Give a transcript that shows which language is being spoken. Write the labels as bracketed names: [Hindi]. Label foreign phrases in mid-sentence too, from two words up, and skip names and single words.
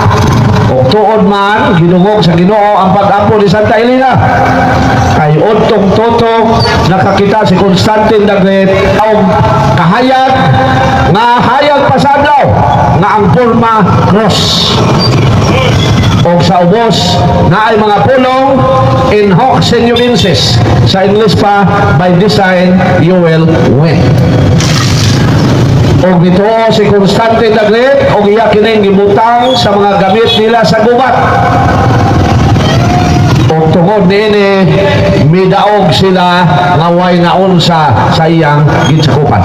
[Cebuano] O tuod man ginungog sa Ginoo ang pag-apo ni Santa Elena. Kay udtong toto nakakita si Constantine the Great og kahayag pasadlaw nga ang forma cross. O sa ubos na ay mga pulong [Latin] in hoc senuensis, [Cebuano] sa English pa, [English] by design you will win. [Cebuano] O dito si Constantine the Great o iya kining gibutang sa mga gamit nila sa gubat. O tungod niini midaog sila nga way naon sa iyang gitsakupan.